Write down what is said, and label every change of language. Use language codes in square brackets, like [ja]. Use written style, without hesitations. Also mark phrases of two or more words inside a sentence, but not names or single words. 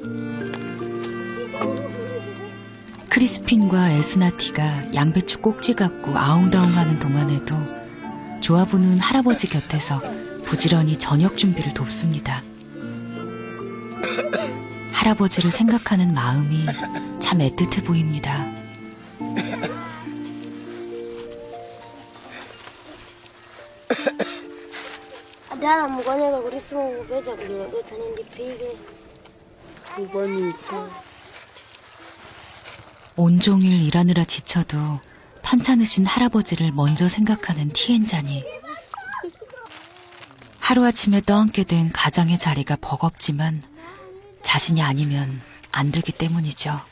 [ko] 크리스핀과 에스나티가 양배추 꼭지 갖고 아웅다웅하는 동안에도 조아부는 할아버지 곁에서 부지런히 저녁 준비를 돕습니다. 할아버지를 생각하는 마음이 참 애틋해 보입니다. [ny] Adala mugonyeka kuti simukupedza kundileketsani ndipike. Kukwanitsa. [ko] 온종일 일하느라 지쳐도 편찮으신 할아버지를 먼저 생각하는 티엔잔이. 하루아침에 떠안게 된 가장의 자리가 버겁지만 자신이 아니면 안 되기 때문이죠.